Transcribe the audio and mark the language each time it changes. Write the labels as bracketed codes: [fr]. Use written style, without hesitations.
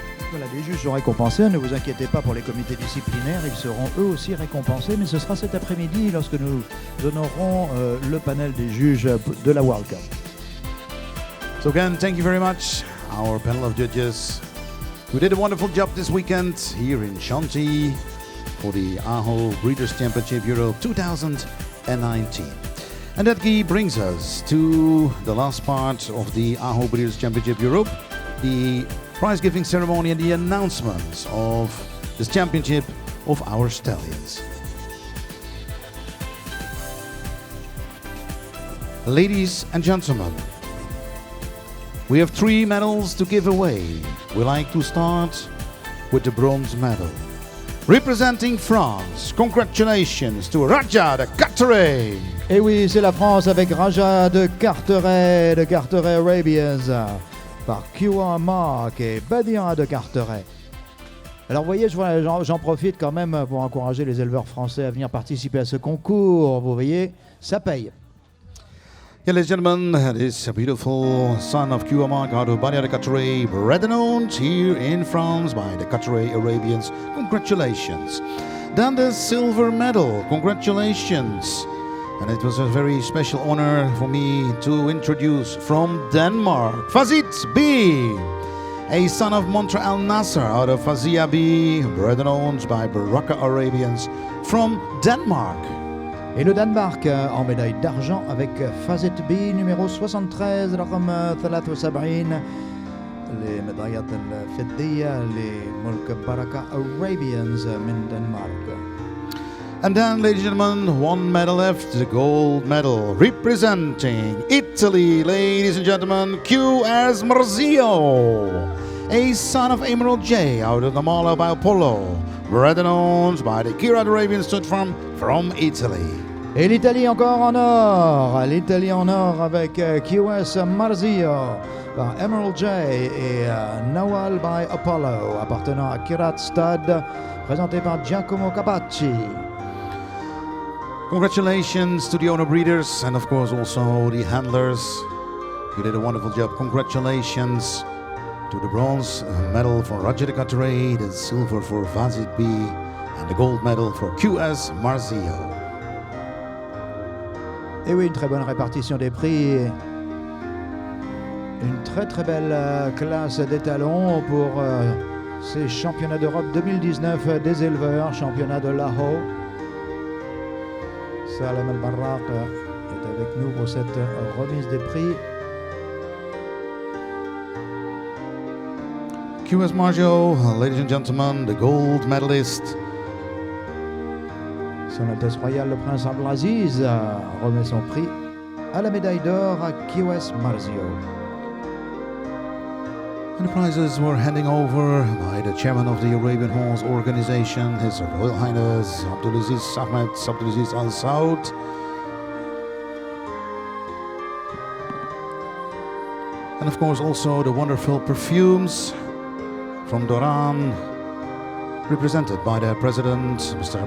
[fr] Voilà, les juges sont récompensés, ne vous inquiétez pas pour les comités disciplinaires, ils seront eux aussi récompensés, mais ce sera cet après-midi lorsque nous honorons le panel des juges de la World Cup. [en] So again, thank you very much, our panel of judges. We did a wonderful job this weekend here in Shanti for the AHO Breeders' Championship Europe 2019. And that brings us to the last part of the AHO Breeders' Championship Europe, the prize-giving ceremony and the announcements of this championship of our stallions. Ladies and gentlemen, we have 3 medals to give away. We like to start with the bronze medal. Representing France, congratulations to Raja de Carteret. [fr] Et oui, c'est la France avec Raja de Carteret Arabians, par QR Mark et Badia de Carteret. Alors vous voyez, j'en profite quand même pour encourager les éleveurs français à venir participer à ce concours. Vous voyez, ça paye. [en] Yeah, ladies and gentlemen, this beautiful son of QR Mark out of Badia de Carteret, bred and owned here in France by the Carteret Arabians. Congratulations. Then the silver medal. Congratulations. And it was a very special honor for me to introduce from Denmark, Fazit B. a son of Montre Al Nasser out of Faziabi, bred and owned by Baraka Arabians from Denmark. [fr] Et le Danemark en médaille d'argent avec Fazit B numéro 73 [ar] رقم 73 [fr] les médailles [ar] الفضية لملك بركة Arabians من دنمارك. [en] And then, ladies and gentlemen, one medal left, the gold medal representing Italy, ladies and gentlemen, QS Marzio, a son of Emerald J out of the Mala by Apollo, bred and owned by the Kirat Arabian stud farm from Italy. [fr] Et l'Italie encore en or, l'Italie en or avec QS Marzio par Emerald J et Nawal by Apollo appartenant à Kirat Stud, présenté par Giacomo Capacci. [en] Congratulations to the owner breeders and of course also the handlers. You did a wonderful job. Congratulations to the bronze medal for Roger de Carteret, the silver for Fazit B and the gold medal for QS Marzio. [fr] Et oui, une très bonne répartition des prix. Une très belle classe d'étalons pour ces championnats d'Europe 2019 des éleveurs, championnat de Lahore. Salem El-Barraq est avec nous pour cette remise des prix. [en] QS Marzio, ladies and gentlemen, the gold medalist. [fr] Son Altesse Royale le Prince Abdelaziz remet son prix à la médaille d'or à QS Marzio. [en] And the prizes were handing over by the chairman of the Arabian Horse Organization, His Royal Highness Abdulaziz Ahmed Abdulaziz Al Saud. And of course also the wonderful perfumes from Doran, represented by their president, Mr.